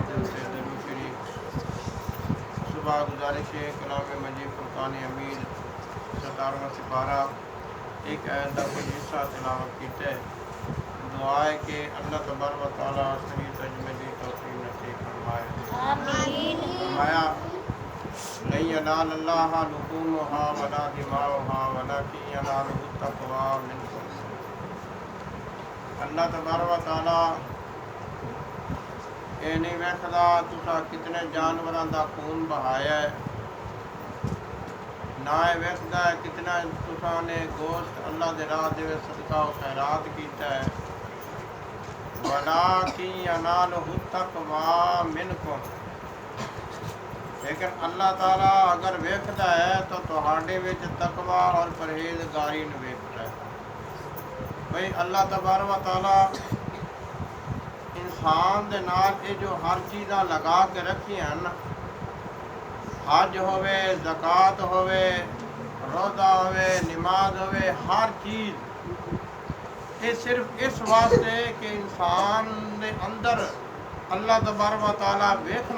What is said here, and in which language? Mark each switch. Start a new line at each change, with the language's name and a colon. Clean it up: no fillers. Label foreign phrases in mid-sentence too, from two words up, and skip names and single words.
Urdu: سے درود شریف صبح گزارش ہے کلام مجید فرقان امین 17واں سپارہ ایک آیت کا کوئی حصہ تلاوت کیتا ہے دعا ہے کہ اللہ تبارک و تعالیٰ صحیح ترجمے کی توفیق نصیب فرمائے آمین فرمایا
Arabic: لن ینال اللہ لحومها ولا دماؤها ولكن يناله التقوى منكم
Urdu: اللہ تبارک و تعالیٰ
Punjabi: اے نہیں ویکھدا تساں کتنے جانوراں دا خون بہایا ہے نہ ویکھدا ہے کتنا تساں نے گوشت اللہ دے راہ دے صدقہ و خیرات کیتا ہے
Arabic: ولكن يناله التقوى منكم
Punjabi: لیکن اللہ تعالیٰ اگر ویکھدا ہے تو تہاڈے وچ تقوی اور پرہیزگاری نوں ویکھدا ہے بھئی اللہ تبارک و تعالیٰ انسان دے نال یہ جو ہر چیزاں لگا کے رکھی ہیں حج ہوئے زکوٰۃ ہوئے روزہ ہوئے نماز ہوئے ہر چیز یہ صرف اس واسطے کہ انسان دے اندر اللہ تبارک و تعالیٰ ویکھنا